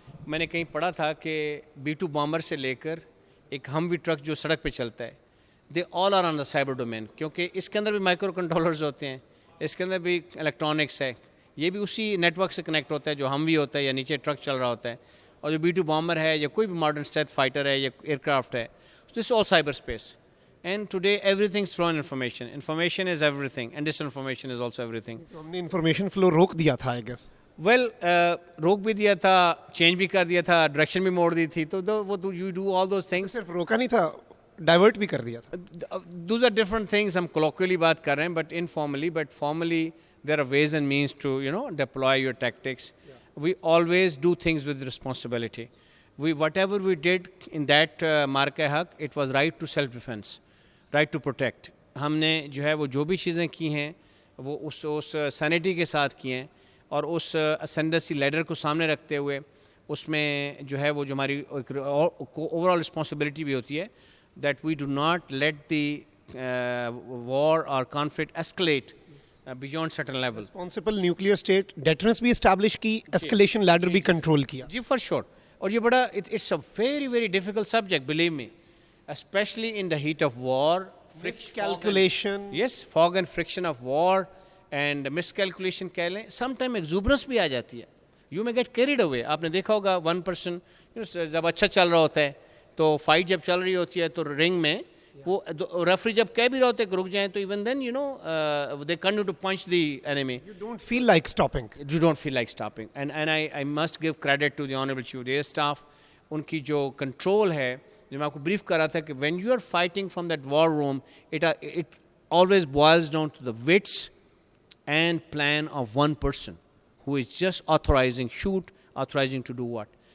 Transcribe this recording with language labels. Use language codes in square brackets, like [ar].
[ur] میں نے کہیں پڑھا تھا کہ B2 بامبر سے لے کر ایک ہموی ٹرک جو سڑک پہ چلتا ہے, [en] they all are on the cyber domain, [ur] کیونکہ اس کے اندر بھی مائکرو کنٹرولرز ہوتے ہیں, اس کے اندر بھی الیکٹرانکس ہے, یہ بھی اسی نیٹ ورک سے کنیکٹ ہوتا ہے جو ہموی ہوتا ہے یا نیچے ٹرک چل رہا ہوتا ہے. اور جو B2 بامبر ہے یا کوئی بھی ماڈرن اسٹیلتھ فائٹر ہے یا ایئر کرافٹ ہے, [en] This all cyberspace. And today everything's flowing information. Information is everything, and disinformation is also everything. [ur] ہم نے انفارمیشن فلو روک دیا تھا [en] I guess. [ur] Well, روک بھی دیا تھا, چینج بھی کر دیا تھا, ڈائریکشن بھی موڑ دی تھی, تو وہ [en] you do all those things. [ur] صرف روکا نہیں تھا, ڈائیورٹ بھی کر دیا تھا. [en] Those are different things. [ur] ہم colloquially بات کر رہے ہیں, [en] but informally, but formally there are ways and means to deploy your tactics. We always do things with responsibility. Whatever we did in that marka haq, it was right to self-defense. Right to protect. [ur] ہم نے جو ہے وہ جو بھی چیزیں کی ہیں وہ اس سینیٹی کے ساتھ کی ہیں, اور اس اسینڈسی لیڈر کو سامنے رکھتے ہوئے اس میں جو ہے وہ جو ہماری اوور آل رسپانسبلٹی بھی ہوتی ہے, [en] That we do not let the war اور conflict escalate beyond certain level. [ur] Responsible nuclear state deterrence بھی اسٹیبلش کی, ایسکلیشن لیڈر بھی کنٹرول کیا. [en] جی for sure. [ur] اور یہ بڑا [en] It's a very very difficult subject, believe me, especially in the heat of war. Miscalculation. Yes, fog and friction of war and miscalculation [ur] کہہ لیں. [en] sometime exuberance [ur] بھی آ جاتی ہے. [en] You may get carried away. [ur] آپ نے دیکھا ہوگا [en] one person [ur] جب اچھا چل رہا ہوتا ہے تو فائٹ جب چل رہی ہوتی ہے تو رنگ میں وہ ریفری جب کہہ بھی رہا ہوتا ہے کہ رک جائیں, تو [en] even then they continue to punch the enemy. You don't feel like stopping. You don't feel like stopping. And I must give credit to the Honorable Chief of the Air Staff. [ur] ان کی جو control ہے, جو میں آپ کو brief کر رہا تھا کہ [en] when you are fighting from that war room, it always boils down to the wits and plan of one person who is just authorizing shoot, authorizing to do what.